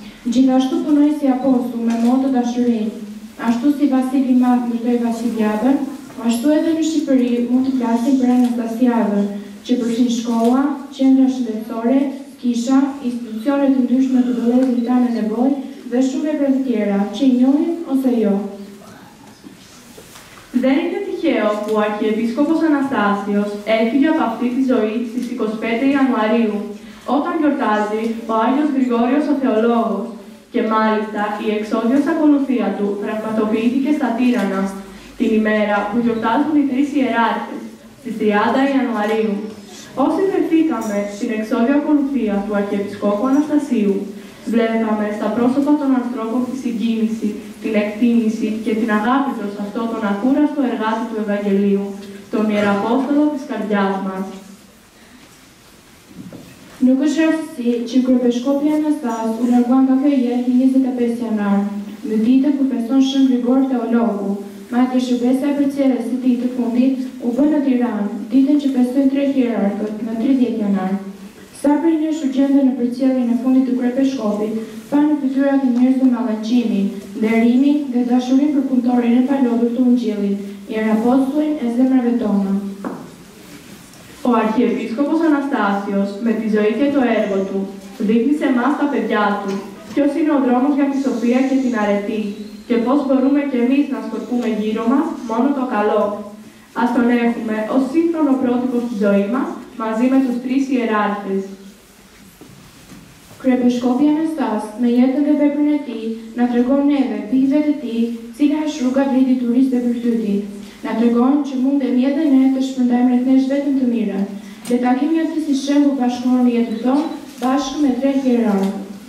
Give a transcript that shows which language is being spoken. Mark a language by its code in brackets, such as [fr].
[sq] Gjithashtu punoi si apostull me motë të dashurisë. Ashtu si Vasili i Madh mirtoi Vasiliadën, ashtu edhe në Shqipëri mund të flasim për Anastasiadën, që përfshin shkolla, qendra shëndetësore, kisha, institucione të ndryshme të vëllezërit tanë nevojë dhe shumë e tjera që i njohin ose jo. [el] Δεν είναι τυχαίο που ο Αρχιεπίσκοπος Αναστάσιος έφυγε από αυτή τη ζωή στις 25 Ιανουαρίου, όταν γιορτάζει ο Άγιος Γρηγόριος ο Θεολόγος, και μάλιστα η εξόδιος ακολουθία του πραγματοποιήθηκε στα Τύρανα, την ημέρα που γιορτάζουν οι τρεις ιεράρχες, στις 30 Ιανουαρίου. Όσοι βρεθήκαμε στην εξόδιο ακολουθία του Αρχιεπισκόπου Αναστασίου, βλέπαμε στα πρόσωπα των ανθρώπων τη συγκίνηση, την εκτίμηση και την αγάπη προς αυτό τον ακούραστο εργάτη του Ευαγγελίου, τον Ιεραπόστολο της καρδιάς μας. [sq] Nuk është rastësi që kryepiskopi Anastas u largua nga kjo jetë 25 janar, në ditën kur feston Shën Grigor Teologu. Madje shërbesa e përcjelljes së tij të fundit u bë në Tiranë, ditën që festojnë tre hierarkët, në 30 janar. Sa prej nesh u gjenden në përcjelljen e fundit të kryepiskopit, panë fytyrat e njerëzve mallaqimin, nderimin dhe dashurinë për punëtorin e palodhur të Ungjillit, Ιεραπόστολin e zemrave tona. [el] Ο Αρχιεπίσκοπος Αναστάσιος, με τη ζωή και το έργο του, δείχνει σε εμάς τα παιδιά του ποιος είναι ο δρόμος για τη σοφία και την αρετή και πώς μπορούμε κι εμείς να σκορπούμε γύρω μας μόνο το καλό. Ας τον έχουμε ως σύγχρονο πρότυπο στη ζωή μας, μαζί με τους τρεις ιεράρχες. [sq] Kryepiskopi Anastas, me jetën dhe veprën e tij, na tregon neve, bijve të tij, cila është rruga drejt diturisë dhe virtytit. Na tregon që mundemi edhe ne të shpërndajmë rreth nesh vetëm të mirën, dhe ta kemi atë si shembull bashkëkor në jetën tonë, bashkë me tre hierarkët.